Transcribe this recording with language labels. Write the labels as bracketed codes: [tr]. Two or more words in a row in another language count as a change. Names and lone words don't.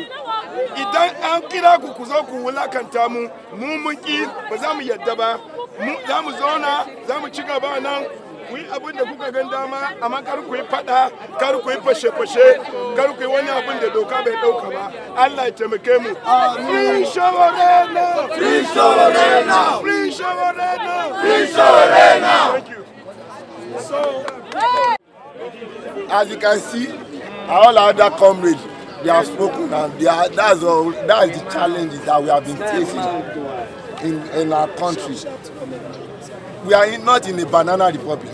[ha] Idan an kira ku zo ku wulakanta mu mun ki ba za mu yadda ba. Za mu zauna za mu ci gaba nan ku yi abin da kuka gan dama, amma kar ku yi fada, kar ku yi fashe-fashe, kar ku yi wani abin da doka bai dauka ba. Allah ya taimake mu. [en] Free Sowore now. Free Sowore now. Free Sowore now. Free Sowore now. Thank you. So, as you can see, all other comrades, they have spoken, and that's the challenges that we have been facing in our country. We are not in a banana republic.